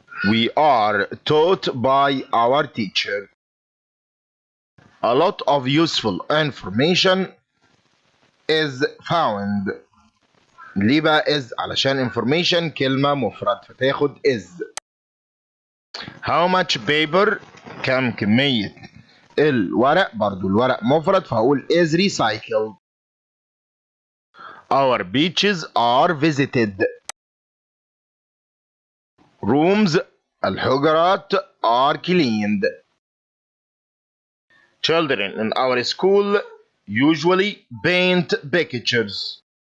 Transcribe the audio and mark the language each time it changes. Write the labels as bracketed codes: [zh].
[en] We are taught by our teacher. A lot of useful information is found. [ar] ليه بقى is؟ علشان information كلمة مفرد فتاخد is. [en] How much paper [ar] كم كمية الورق برضو الورق مفرد فهقول [en] is recycled. Our beaches are visited. Rooms [ar] الحجرات [en] are cleaned. Children in our school usually paint pictures.